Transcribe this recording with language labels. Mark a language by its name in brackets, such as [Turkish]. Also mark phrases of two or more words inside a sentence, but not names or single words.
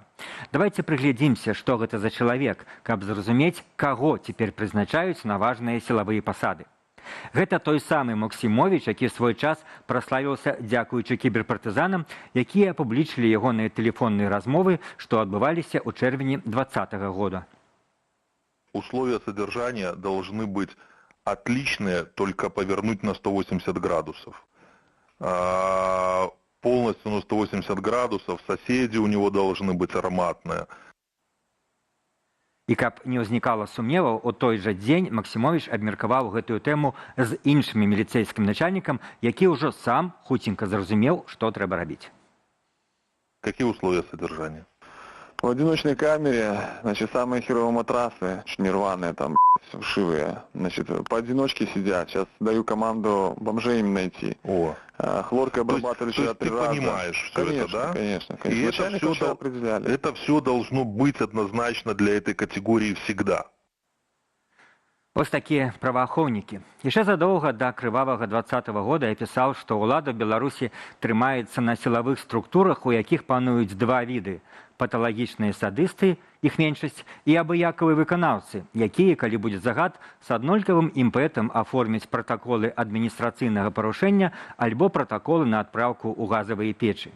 [Belarusian] Давайте прыглядзімся, што гэта за чалавек, каб зразумець, каго цяпер прызначаюць на важныя сілавыя пасады. Гэта той самы Максімовіч, які свой час праславіўся дзякуючы кіберпартызанам, якія апублічылі ягоныя тэлефонныя размовы, што адбываліся ў чэрвені 2020 года. [Russian] Условия содержания должны быть отличные, только повернуть на 180 градусов. Полностью на 180 градусов, соседи у него должны быть ароматные. [Belarusian] І каб не ўзнікала сумневаў, у той жа дзень Максімовіч абмеркаваў гэтую тэму з іншым міліцэйскім начальнікам, які ўжо сам хуценька зразумеў, што трэба рабіць. [Russian] Какие условия содержания? В одиночной камере, значит, самые херовые матрасы, чуть не рваные, там, вшивые, значит, поодиночке сидят. Сейчас даю команду бомжей им найти. О. Хлоркой обрабатывали вчера 3 раза. Ты понимаешь все конечно, это, да? Конечно. И это все должно быть однозначно для этой категории всегда. [Belarusian] Ось такія праваахоўнікі. Яшчэ задоўга да крывавага 2020 года я пісаў, што ўлада ў Беларусі трымаецца на сілавых структурах, у якіх пануюць два віды – паталагічныя садысты, іх меншасць, і абыякавыя выканаўцы, якія, калі будзе загад, з аднолькавым імпэтам аформяць пратаколы адміністрацыйнага парушэння альбо пратаколы на адпраўку ў газавыя печы.